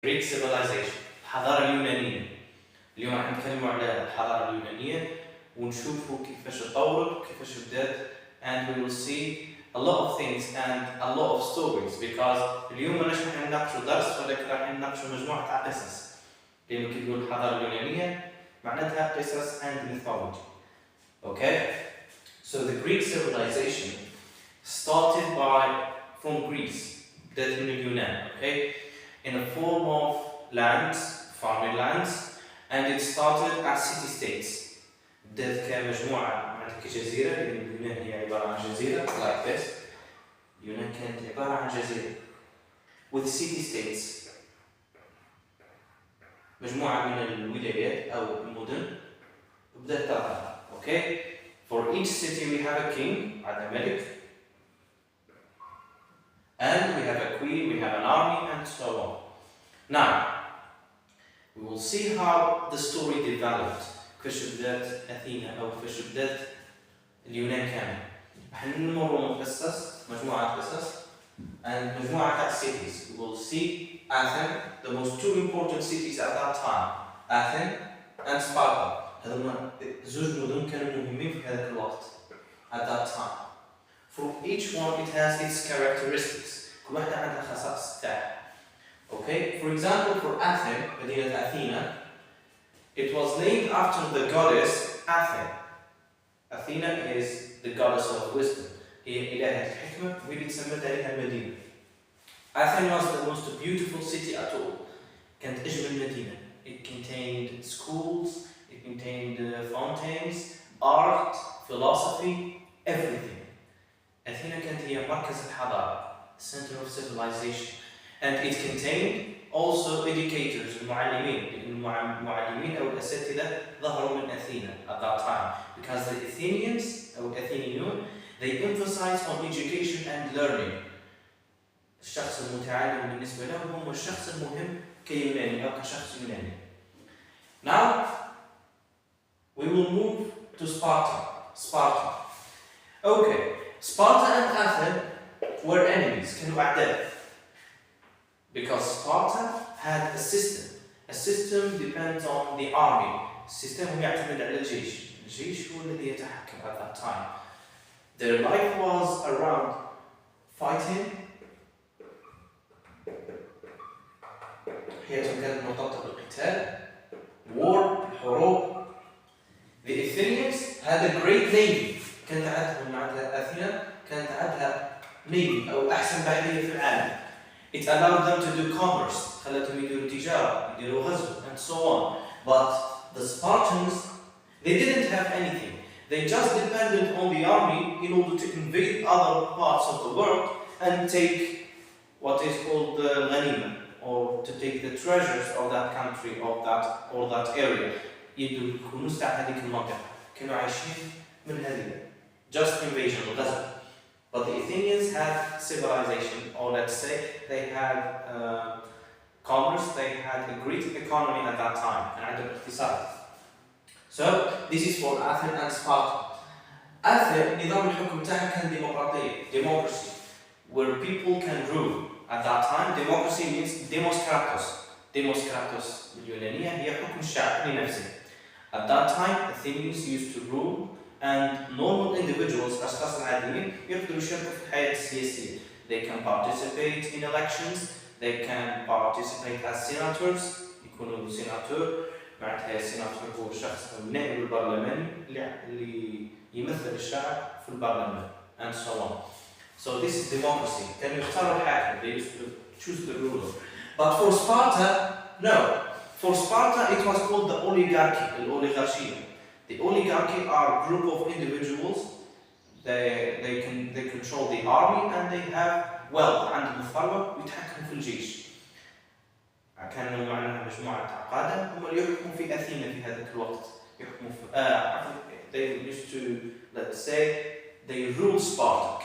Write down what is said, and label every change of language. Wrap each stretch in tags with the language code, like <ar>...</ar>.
<en>Greek civilization الحضارة اليونانية.</en> <ar>اليوم راح نتكلم على الحضارة اليونانية ونشوفوا كيفاش تطورت وكيفاش بدات, and we will see a lot of things and a lot of stories because اليوم ماناش راح نناقشوا درس ولكن راح نناقشوا مجموعة تاع قصص. لأن كي تقول الحضارة اليونانية معناتها قصص and mythology.</ar> <en>Okay? So the Greek civilization started from Greece, بدات من اليونان, okay? In a form of lands, farming lands, and it started as city-states.</en> <ar>بدات كمجموعة معناتها كجزيرة, لأن اليونان هي عبارة عن جزيرة like this. اليونان كانت عبارة عن جزيرة with city-states. مجموعة من الولايات أو المدن بدات تظهر, okay?</ar> <en>For each city we have a king, عندنا ملك, and we have a queen, we have an army, and so on. Now, we will see how the story developed.</en> <ar>كيفاش بدات أثينا أو كيفاش بدات اليونان كامل.</ar> <en>راح نمروا من قصص, مجموعة قصص, and مجموعة تاع cities. We will see Athens, the most two important cities at that time, Athens and Sparta.</en> <ar>هذوما زوج مدن كانوا مهمين في هذاك الوقت at that time.</ar> <en>For each one it has its characteristics.</en> <ar>كل واحدة عندها خصائص تاعها.</ar> <en>Okay? For example, for Athens, مدينة أثينا, it was named after the goddess Athena. Athena is the goddess of wisdom.</en> <ar>هي إلهة الحكمة واللي تسمت عليها المدينة.</ar> <en>Athens was the most beautiful city at all.</en> <ar>كانت أجمل مدينة.</ar> <en>It contained schools, it contained fountains, art, philosophy, everything. Athena كانت هي مركز الحضارة, center of civilization, and it contained also educators, المعلمين. المعلمين أو الأساتذة ظهروا من أثينا at that time because the Athenians أو الأثينيون they emphasized on education and learning.</en> <ar>الشخص المتعلم بالنسبة لهم هو الشخص المهم كيوناني أو كشخص يوناني.</ar> <en>Now we will move to Sparta. Okay, Sparta and Athens were enemies, كانوا أعداء. Because Sparta had a system. A system depends on the army.</en> <ar>السيستم يعتمد على الجيش. الجيش هو الذي يتحكم at that time.</ar> <en>Their life was around fighting.</en> <ar>حياتهم كانت مرتبطة بالقتال.</ar> <en>War, حروب. The Athenians had a great navy.</en> <ar>كانت عندهم معناتها أثينا كانت عندها navy أو أحسن بحرية في العالم.</ar> <en>It allowed them to do commerce.</en> <ar>خلتهم يديروا تجارة, يديروا غزو, and so on.</ar> <en>But the Spartans, they didn't have anything. They just depended on the army in order to invade other parts of the world and take what is called the ghanima, or to take the treasures of that country or that area.</en> <ar>يكونوا مستعد هذيك المنطقة. كانوا عايشين من هذه.</ar> <en>Just invasion, غزو. But the Athenians had civilization, or let's say they had commerce, they had a great economy at that time, and عندهم اقتصاد. So this is for Athens and Sparta. Athens, نظام الحكم تاعها كان ديمقراطية, democracy, where people can rule. At that time, democracy means demos kratos.</en> <ar>Demos kratos باليونانية هي حكم الشعب لنفسه.</ar> <en>At that time, Athenians used to rule, and normal individuals, أشخاص العاديين, يقدروا يشاركوا في الحياة السياسية. They can participate in elections, they can participate as senators, يكونوا سيناتور, معناتها السيناتور هو الشخص أو النائب البرلماني اللي يمثل الشعب في البرلمان, and so on. So this is democracy. كانوا يختاروا الحاكم, they used to choose the ruler. But for Sparta, no. For Sparta, it was called the oligarchy, الأوليغارشية. The oligarchy are a group of individuals. They control the army and they have wealth.</en> <ar>عندهم الثروة ويتحكموا في الجيش. كانوا معنا مجموعة قادة هم اللي يحكموا في أثينا في هذاك الوقت.</ar> <en>يحكموا في they used to, let's say, they rule Sparta.</en>